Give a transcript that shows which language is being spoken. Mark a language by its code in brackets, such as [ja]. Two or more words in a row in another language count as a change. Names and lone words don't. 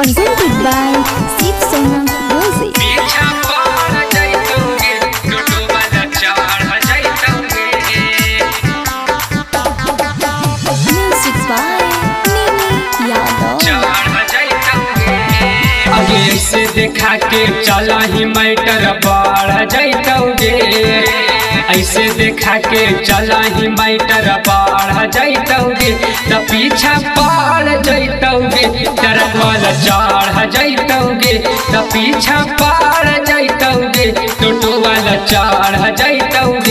[en] presented by Sip Sona Music. Music by Nini Yadav. [mai] आगे ऐसे देखा के चला ही मैटर बढ़ जाइतौगे, ऐसे देखा के चला ही मैटर बढ़ जाइतौगे, त पीछा पड़ जाइतौगे, ट्रक वाला चढ़ जाइतौगे, त पीछा पड़ जाइतौगे, टोटो वाला चढ़ जाइतौगे।